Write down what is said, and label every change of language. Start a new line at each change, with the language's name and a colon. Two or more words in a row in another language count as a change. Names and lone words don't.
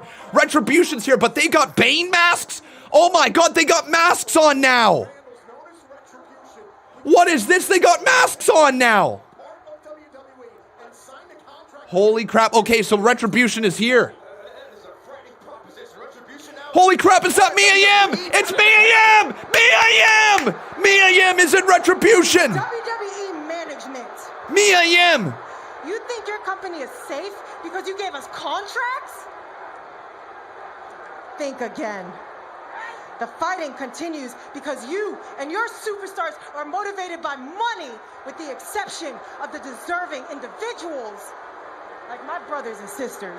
English: Retribution's here, but they got Bane masks? Oh my god, they got masks on now. What is this? They got masks on now. Holy crap. Okay, so Retribution is here. Holy crap, is that Mia Yim? It's Mia Yim! Mia Yim! Mia Yim is in Retribution! WWE management. Mia Yim! You think your company is safe because you gave us contracts? Think again. The fighting continues because you and your superstars are motivated by money, with the exception of the deserving individuals, like my brothers and sisters.